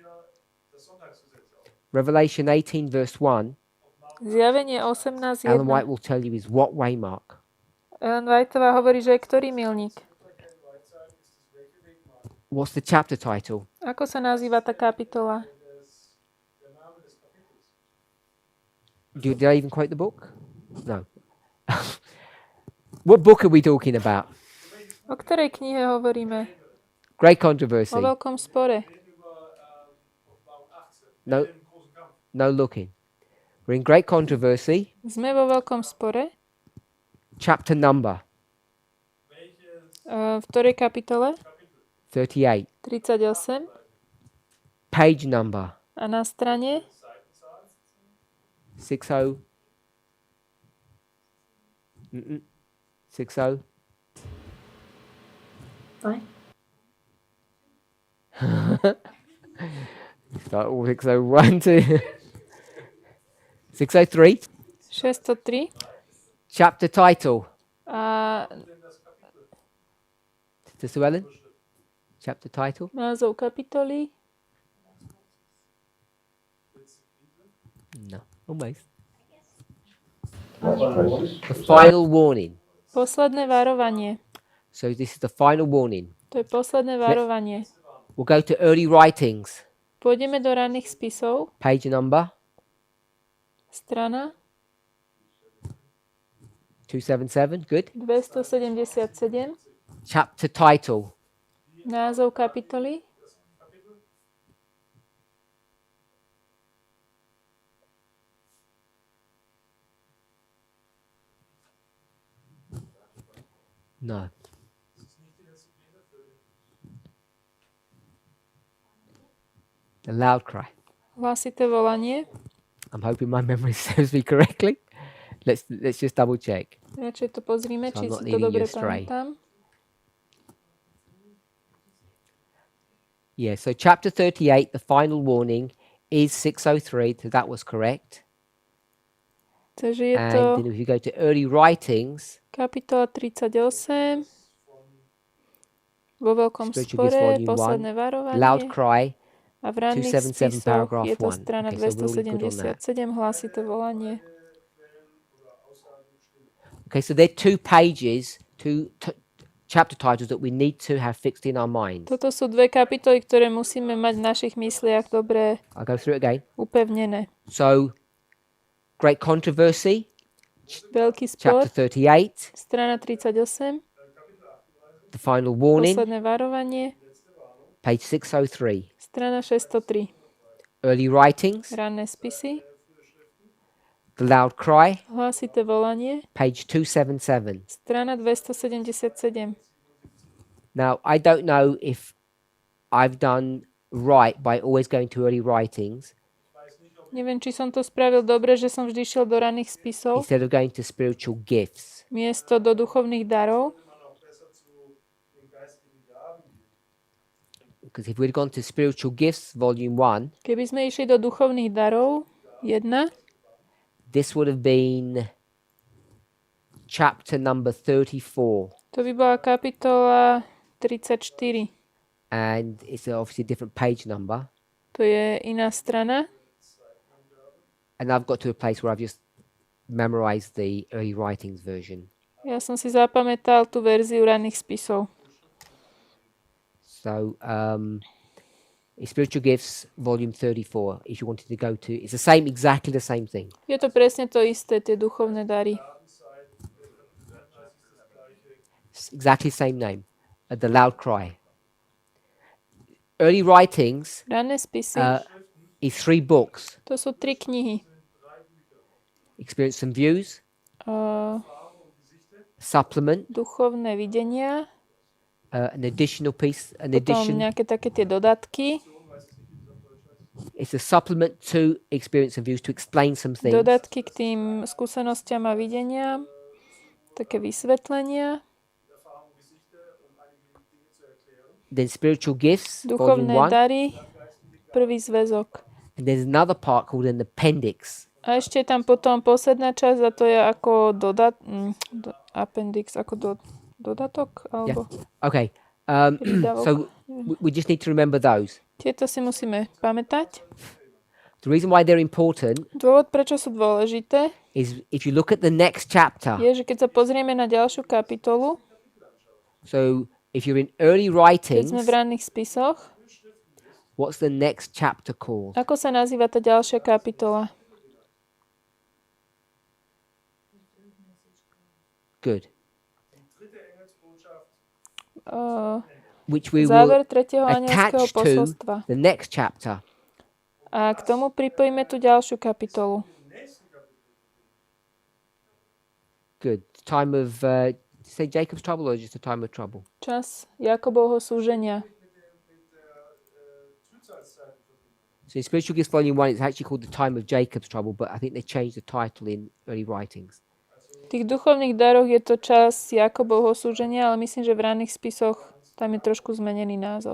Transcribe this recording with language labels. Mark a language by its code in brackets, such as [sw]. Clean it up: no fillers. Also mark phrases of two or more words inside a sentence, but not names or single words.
[en] Revelation 18 verse 1, [sk] Zjavenie 18.1. [en] Ellen White will tell you is what waymark. [sk] Ellen Whiteová hovorí, že je ktorý milník. [en] What's the chapter title? [sk] Ako sa nazýva tá kapitola? [en] Did I even quote the book? No. What book are we talking about? [sk] O ktorej knihe hovoríme? [en] Great Controversy. [sk] O veľkom spore. [en] No looking. We're in Great Controversy. [sk] Sme vo veľkom spore. [en] Chapter number [sk] V ktorej kapitole? 38. 38. [en] Page number [sk] A na strane 60. 60. [en] Fine. Start all 601 to 603. 603. Chapter title. [sk] A [en] Sister Ellen? Chapter title? [sk] názov kapitoly? [en] No, almost. last crisis. The final warning. [sk] Posledné varovanie. [en] So this is the final warning. [sk] To je posledné varovanie. [en] We'll go to early writings. [sk] Pôjdeme do ranných spisov. [en] Page number [sk] Strana [en] 277. Good. 277. Chapter title. [sk] Názov kapitoly. [en] No. The loud cry. [sk] Hlasité volanie. [en] I'm hoping my memory serves me correctly. Let's just double check. [sk] Radšej to pozrime, [en] So [sk] či [en] I'm not [sk] si to [en] leading you [sk] dobre [en] astray. [sk] pamätám. [en] Yeah, so chapter 38, the final warning is 603, so that was correct. [sk] Takže je [en] And [sk] to [en] then if you go to early writings, [sk] kapitola 38. Vo veľkom [en] Spiritual Gifts, [sk] spore, [en] volume [sk] posledné [en] loud [sk] varovanie. [en] cry, [sk] A v ranných 277 spisoch [en] paragraph [sk] je to 1. strana [en] Okay, so we're all good on that. [sk] 277, hlasité volanie. [en] Okay, so there are 2 pages, chapter titles that we need to have fixed in our minds. [sk] Toto sú dve kapitoly, ktoré musíme mať v našich mysliach dobre [en] I'll go through it again. [sk] upevnené. [en] So, great controversy, [sk] Veľký spor, [en] chapter 38, [sk] strana 38, [en] the final warning, [sk] posledné varovanie, [en] page 603. [sk] strana 603, [en] Early writings, [sk] ranné spisy, [en] the loud cry, [sk] hlasité volanie, [en] page 277. [sk] strana 277. [en] Now, I don't know if I've done right by always going to early writings [sk] Neviem, či som to spravil dobre, že som vždy šiel do ranných spisov [en] instead of going to spiritual gifts. [sk] miesto do duchovných darov. [en] Because if we'd gone to spiritual gifts, volume 1, [sk] Keby sme išli do duchovných darov, 1, [en] this would have been chapter number 34. [sk] to by bola kapitola 34. [en] And it's obviously a different page number. [sk] To je iná strana. [en] And I've got to a place where I've just memorized the early writings version. [sk] Ja som si zapamätal tú verziu ranných spisov. [en] So, spiritual gifts, volume 34, if you wanted to go to, it's the same, exactly the same thing. [sk] Je to presne to isté, tie duchovné dary. [en] It's exactly the same name, the loud cry. Early writings [sk] Ranné spisy, [en] is 3 books, [sk] to sú 3 knihy. [en] Experience and Views, Uh, Supplement, [sk] duchovné videnia, [en] an additional piece, an [sk] potom [en] addition. [sk] nejaké také tie dodatky. [en] It's a supplement to Experience and Views to explain some things. [sk] Dodatky k tým skúsenostiam a videniam, také vysvetlenia. [en] Then Spiritual Gifts, volume [sk] Duchovné 1. dary, prvý zväzok. [en] And there's another part called an appendix. [sk] A ešte je tam potom posledná časť a to je ako appendix, ako dodatok, alebo [en] Okay. [sk] prídavok. [en] So we just need to remember those. [sk] Tieto si musíme pamätať. [en] The reason why they're important [sk] Dôvod, prečo sú dôležité, [en] is if you look at the next chapter. [sk] je, že keď sa pozrieme na ďalšiu kapitolu, [en] So if you're in early [sk] keď [en] writings, [sk] sme v ranných spisoch, [en] what's the next chapter called? [sk] ako sa nazýva tá ďalšia kapitola? [en] Good. Which we will [sk] Záver tretieho [en] attach [sk] anielského [en] to [sk] posolstva. [en] the next chapter. [sk] A k tomu pripojíme tú ďalšiu kapitolu. [en] Good. Time of, say Jacob's trouble or just a time of trouble? [sk] Čas Jakobovho súženia. [en] So in Spiritual Gifts Volume 1, it's actually called the time of Jacob's trouble, but I think they changed the title in early writings. [sk] V tých duchovných daroch je to čas Jakobovho súženia, ale myslím, že v ranných spisoch tam je trošku zmenený názov.